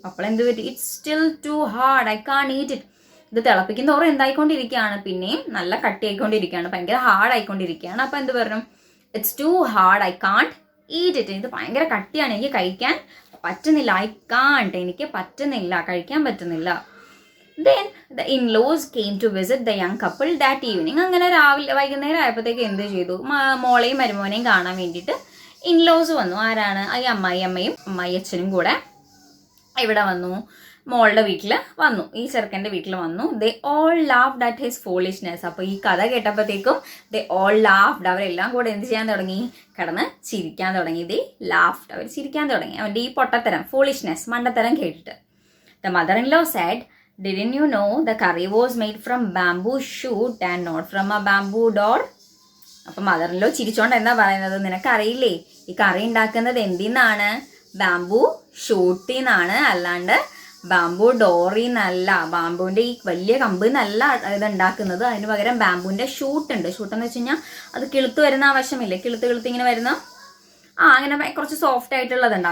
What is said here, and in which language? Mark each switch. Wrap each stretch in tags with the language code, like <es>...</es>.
<ml>അപ്പോൾ എന്ത് പറ്റി,</ml> <en>It's still too hard, I can't eat it.</en> <ml>ഇത് തിളപ്പിക്കുന്നതോറും എന്തായിക്കൊണ്ടിരിക്കുകയാണ്, പിന്നെയും നല്ല കട്ടിയായിക്കൊണ്ടിരിക്കുകയാണ്, ഭയങ്കര ഹാർഡ് ആയിക്കൊണ്ടിരിക്കുകയാണ്. അപ്പോൾ എന്ത് പറഞ്ഞു,</ml> <en>It's too hard, I can't eat it.</en> <ml>ഇത് ഭയങ്കര കട്ടിയാണ്, എനിക്ക് കഴിക്കാൻ പറ്റുന്നില്ല, എനിക്ക് പറ്റുന്നില്ല, കഴിക്കാൻ പറ്റുന്നില്ല.</ml> <en>Then the in-laws came to visit the young couple that evening.</en> <ml>അങ്ങനെ വൈകുന്നേരം ആയപ്പോഴത്തേക്ക് എന്ത് ചെയ്തു, മോളെയും മരുമോനെയും കാണാൻ വേണ്ടിയിട്ട് ഇൻലോസ് വന്നു. ആരാണ്, ഈ അമ്മായിയമ്മയും അച്ഛനും കൂടെ ഇവിടെ വന്നു, മോളുടെ വീട്ടിൽ വന്നു, ഈ ചെറുക്കൻ്റെ വീട്ടിൽ വന്നു.</ml> <en>They all laughed at his foolishness.</en> <ml>അപ്പോൾ ഈ കഥ കേട്ടപ്പോഴത്തേക്കും</ml> <en>they all laughed,</en> <ml>അവരെല്ലാം കൂടെ എന്ത് ചെയ്യാൻ തുടങ്ങി, കിടന്ന് ചിരിക്കാൻ തുടങ്ങി.</ml> <en>they laughed,</en> <ml>അവർ ചിരിക്കാൻ തുടങ്ങി അവൻ്റെ ഈ പൊട്ടത്തരം, ഫോളിഷ്നെസ്, മണ്ടത്തരം കേട്ടിട്ട്.</ml> <en>The mother-in-law said, "Didn't you know the curry was made from bamboo shoot and not from a bamboo door?"</en> <ml>അപ്പം മദറിൻലോ ചിരിച്ചോണ്ട് എന്താ പറയുന്നത്, നിനക്കറിയില്ലേ ഈ കറി ഉണ്ടാക്കുന്നത് എന്തിന്നാണ്? ബാംബു ഷൂട്ടിൽ നിന്നാണ്, അല്ലാണ്ട് ബാംബു ഡോറിൽ നിന്നല്ല. ബാംബുവിൻ്റെ ഈ വലിയ കമ്പ് എന്നല്ല ഇത് ഉണ്ടാക്കുന്നത്. അതിന് പകരം ബാംബുവിൻ്റെ ഷൂട്ടുണ്ട്. ഷൂട്ടെന്ന് വെച്ച് കഴിഞ്ഞാൽ അത് കിളുത്ത് വരുന്ന ആവശ്യമില്ലേ, കിളുത്ത് ഇങ്ങനെ വരുന്ന അങ്ങനെ കുറച്ച് സോഫ്റ്റ് ആയിട്ടുള്ളതുണ്ട്.</ml>